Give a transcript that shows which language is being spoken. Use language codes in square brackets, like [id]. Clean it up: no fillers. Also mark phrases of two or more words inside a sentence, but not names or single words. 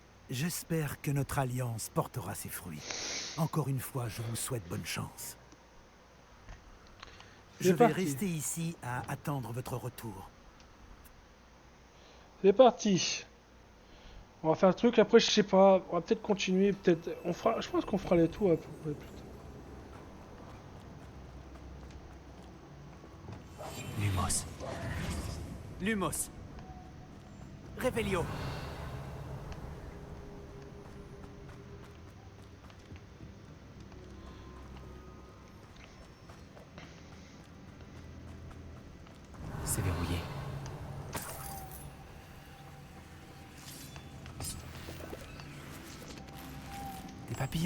[fr] J'espère que notre alliance portera ses fruits. Encore une fois, je vous souhaite bonne chance. Je vais rester ici à attendre votre retour. C'est parti. On va faire le truc, après je sais pas, on va peut-être continuer, peut-être... On fera, je pense qu'on fera les tours après. Ouais, putain. Lumos. Lumos. Revelio. C'est verrouillé. Des papillons.